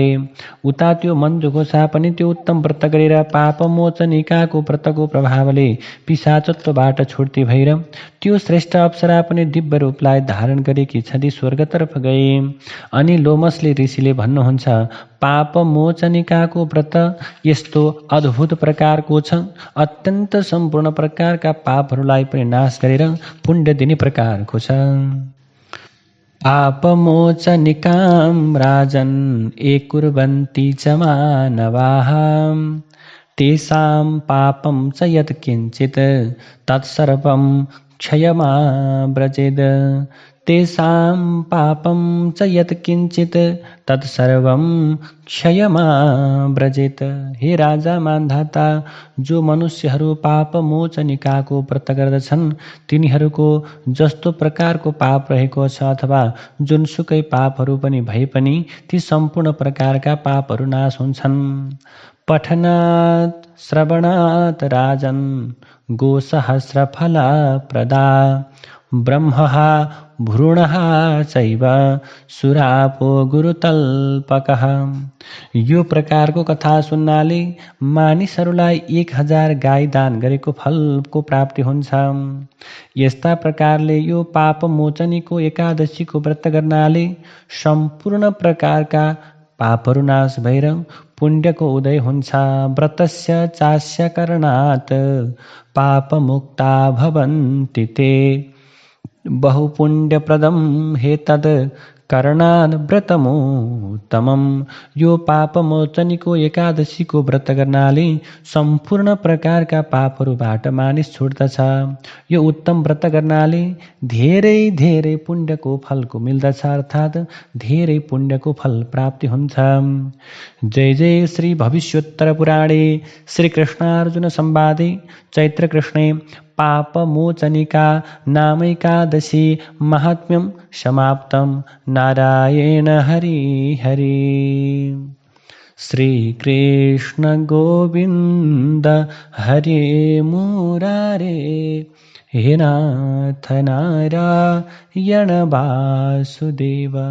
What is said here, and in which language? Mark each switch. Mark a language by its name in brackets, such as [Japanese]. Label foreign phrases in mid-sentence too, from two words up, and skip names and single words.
[Nepali] उता त्यो मन्जु घोषा पनि त्यो उत्तम व्रत गरेर पापमोचनिकाको व्रतको प्रभावले पिशाचत्वबाट छुट्टी भएर त्यो श्रेष्ठ अप्सरा पनि दिव्य रूपलाई धारण गरेकी छँदी स्वर्गतर्फ गए। अनि लोमसले ऋषिले भन्नुहुन्छ, पापमोचनिकाको व्रत यस्तो अद्भुत प्रकारको छ, अत्यन्त सम्पूर्ण प्रकारका पापहरूलाई पनि नाश गरेर पुण्य दिने प्रकारको छ। [Sanskrit] पापमोचनिकां राजन् ये कुर्वन्ति च मानवाः तेषां पापं च यत्किञ्चित् तत्सर्वं क्षयमाव्रजेत्। तेषां पापं च यत्किञ्चित् तत्सर्वं क्षयमाव्रजेत्। [Nepali] हे राजा मान्धाता, जो मनुष्यहरू पापमोचनिकाको व्रत गर्दछन् तिनीहरूको जस्तो प्रकारको पाप रहेको छ अथवा जुनसुकै पापहरू पनि भए पनि ती सम्पूर्ण प्रकारका पापहरू नाश हुन्छन्। [Sanskrit] पठनात् श्रवणात् राजन् गोसहस्रफलप्रदा ब्रह्मः भ्रूणः चैव सुरापो गुरुतल्पकः। [Nepali] यो प्रकारको कथा सुन्नाले मानिसहरूलाई 1000 गाई दान गरेको फलको प्राप्ति हुन्छ। यस्ता प्रकारले यो पाप मोचनीको एकादशीको व्रत गर्नाले सम्पूर्ण प्रकारका पापहरू नाश भएर पुण्यको उदय हुन्छ। [Sanskrit] व्रतस्य चास्य करणात् पापमुक्ता भवन्ति ते बहुपुण्यप्रदं हेतद् करणात् व्रतमुत्तमम्। [Nepali] यो पापमोचनीको एकादशीको व्रत गर्नाले सम्पूर्ण प्रकारका पापहरूबाट मानिस छुट्दछ। यो उत्तम व्रत गर्नाले धेरै धेरै पुण्यको फलको मिल्दछ, अर्थात् धेरै पुण्यको फल प्राप्ति हुन्छ। [Sanskrit] जय जय श्री भविष्योत्तर पुराणे श्री कृष्णार्जुन संवादे चैत्रकृष्णे पापमोचनिका नामैकादशी महात्म्यं समाप्तं। नारायण हरि हरि। श्रीकृष्ण गोविन्द हरे मुरारे, हे नाथ नारायण वासुदेव।